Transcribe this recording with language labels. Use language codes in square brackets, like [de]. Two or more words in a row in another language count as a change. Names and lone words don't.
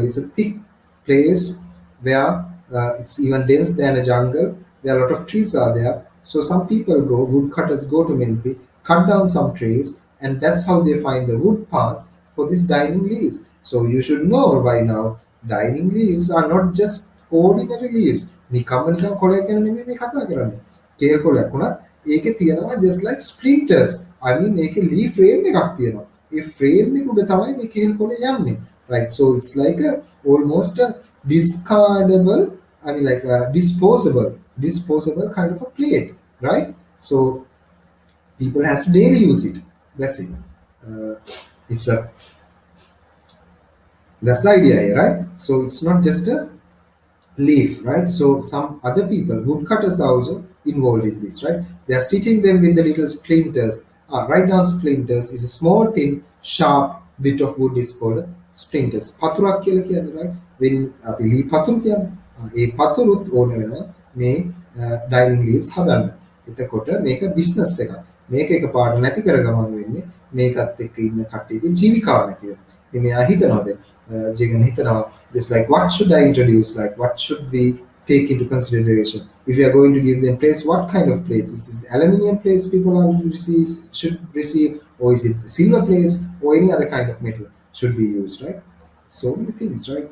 [en] It's a thick place where it's even dense than a jungle. Where a lot of trees are there. So some people go, woodcutters go to Mempi, cut down some trees, and that's how they find the wood parts for these dining leaves. So you should know by now, dining leaves are not just ordinary leaves. [si] නිකම්ම නිකන් කොළයක් ගැන නෙමෙයි මේ කතා කරන්නේ. කේල් කොළයක් වුණත් ඒකේ තියෙනවා [en] just like splinters. I mean [si] ඒකේ [en] leaf frame [si] එකක් තියෙනවා. ඒ frame එක උඩ තමයි මේ කේල් කොළේ යන්නේ. [en] Right? So it's like a almost a discardable, I mean like a disposable kind of a plate, right? So people has to daily use it. That's it. It's a That's the idea here, right? So it's not just a leaf, right? So some other people, woodcutters are also involved in this, right? They are stitching them with the little splinters. Right now, splinters is a small, thin, sharp bit of wood is called splinters. [si] පතුරක් කියලා කියන්නේ, [en] right? When [si] අපි ලී පතුරු කියන්නේ, ඒ පතුරුත් ඕන වෙන මේ [en] dining leaves [si] හදන්න. එතකොට මේක business එකක්. මේක එකපාරට නැති කරගමන් වෙන්නේ මේකත් එක්ක ඉන්න කට්ටියගේ ජීවිකාව නැති වෙනවා. ඉතින් මෙයා හිතනවා දැන් Jigan Hitana [en] is like, what should I introduce? Like, what should we take into consideration? If we are going to give them plates, what kind of plates? Is this aluminium plates people should receive, or is it silver plates, or any other kind of metal should be used, right? So many things, right?